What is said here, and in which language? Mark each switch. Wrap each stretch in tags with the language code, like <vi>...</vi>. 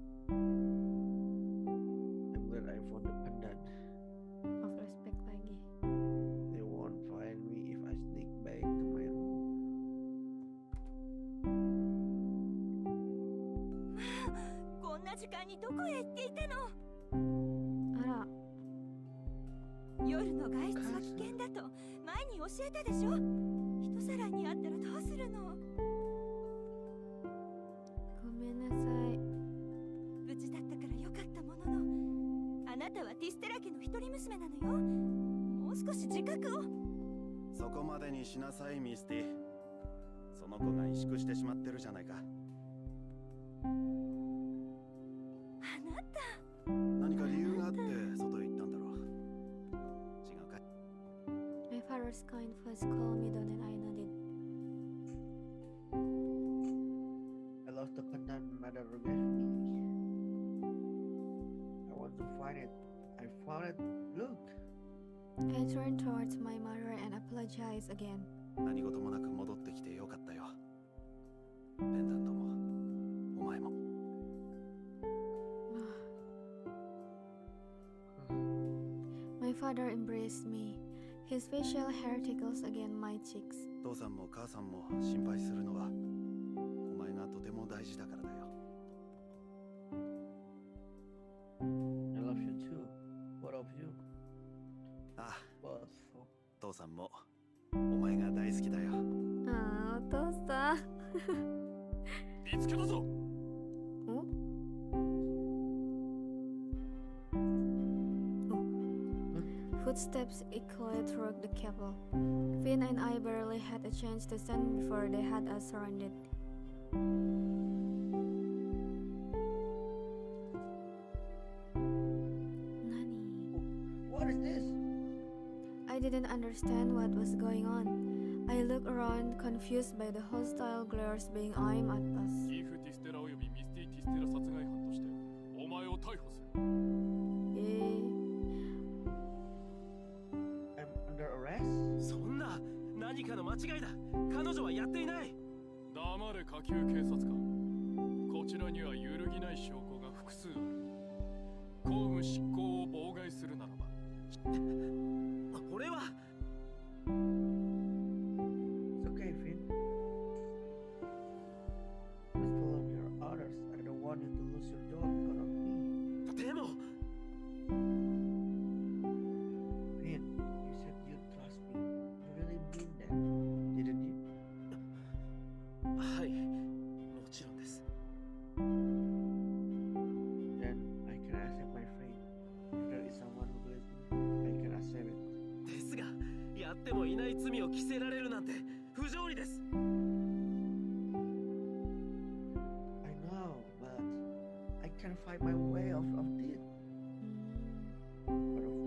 <en>I'm glad I found the pendant. Of respect lagi. They won't find me if I sneak back to my room.</en> <ja>こんな時間にどこへ行っていたの？あら、夜の外出は危険だと前に教えたでしょ。人さらいにあったらどうするの？ごめんなさい。無事だったからよかったものの、あなたはティステラ家の一人娘なのよ。もう少し自覚を。そこまでにしなさい、ミスティ。その子が萎縮してしまってるじゃないか。あなた。何か理由があって外へ行ったんだろう。違うかい？</ja> <en>My father's kind voice calmed me down and I nodded. I lost the pendant mother gave me. I want to find it. I found it. Look. I turned towards my mother and apologized again.</en> <ja>何事もなく戻ってきてよかったよ。ペンダントも、お前も。</ja> <en>My father embraced me. His facial hair tickles again my cheeks.</en> <ja>父さんも母さんも心配するのは、お前がとても大事だからだよ。</ja> <en>I love you too. Both of you.</en> <ja>ああ、</ja> <en>Both.</en> <ja>父さんも、お前が大好きだよ。ああ、お父さん。見つけたぞ。</ja> <en>Footsteps echoed through the cable. Finn and I barely had a chance to stand before they had us surrounded.</en> <ja>Nani?</ja> <en>What is this? I didn't understand what was going on. I looked around, confused by the hostile glares being aimed at us.</en> <ja>ギフ・ティステラおよびミスティ・ティステラ殺害犯としてお前を逮捕する。</ja> <en>I'm under arrest?</en> <ja>そんな、何かの間違いだ。彼女はやっていない。黙れ下級警察官。こちらには揺るぎない証拠が複数ある。公務執行を妨害するならば。俺は。</ja> <en>It's okay, Finn. Just follow your orders. I don't want you to lose your job because of me.</en> <ja>でも。</ja> <en>Finn, you said you trust me. You really mean that, didn't you?</en> <ja>はい、もちろんです。</ja> <en>Then I can accept my fate. If there is someone who believes me, I can accept it.</en> <ja>ですが、やってもいない罪を着せられるなんて不条理です。</ja> <en>I know, but I can find my way out of this. Out of this.</en>